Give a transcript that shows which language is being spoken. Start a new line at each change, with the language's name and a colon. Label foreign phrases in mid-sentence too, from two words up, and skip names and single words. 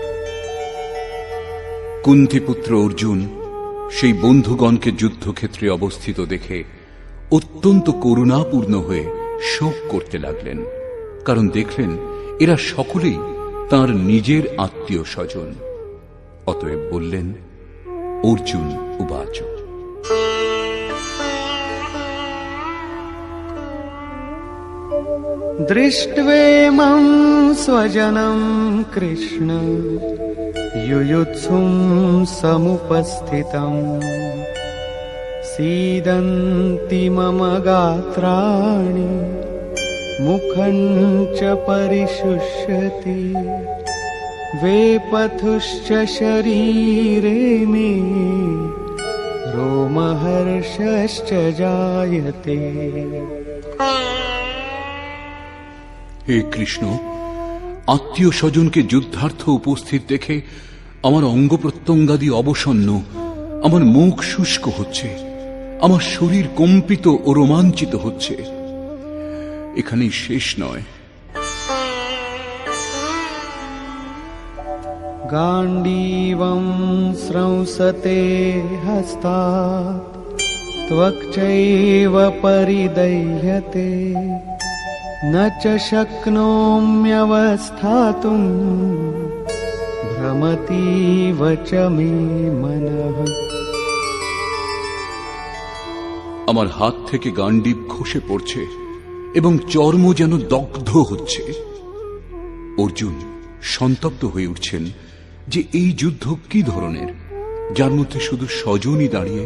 Bangla: কুন্তিপুত্র অর্জুন সেই বন্ধুগণকে যুদ্ধক্ষেত্রে অবস্থিত দেখে অত্যন্ত করুণাপূর্ণ হয়ে শোক করতে লাগলেন, কারণ দেখলেন এরা সকলেই তাঁর নিজের আত্মীয় স্বজন। অতএব বললেন, অর্জুন উবাচ,
Sanskrit: দৃष्ट्वेमं स्वजनं কৃষ্ণ युयुत्सुं समुपस्थितम् सीदन्ति मम गात्राणि मुखं च परिशुष्यति वेपथुश्च शरीरे मे रोमहर्षश्च जायते।
Bangla: হে কৃষ্ণ, আত্মীয় স্বজনকে যুদ্ধার্থ উপস্থিত দেখে আমার অঙ্গ প্রত্যঙ্গাদি অবসন্ন, আমার মুখ শুষ্ক হচ্ছে, আমার শরীর কম্পিত ও রোমাঞ্চিত হচ্ছে। এখানেই শেষ নয়।
Sanskrit: গাণ্ডীবং স্রংসতে হস্তাৎ ত্বক্চৈব পরিদহ্যতে न च शक्नोम्यवस्थातुं भ्रमतीव च मे मनः।
Bangla: আমার হাত থেকে গাণ্ডীব খসে পড়ছে এবং চর্ম যেন দগ্ধ হচ্ছে। অর্জুন, সন্তপ্ত হয়ে উঠছেন যে এই যুদ্ধ কি ধরনের, যার মধ্যে শুধু স্বজনই দাঁড়িয়ে।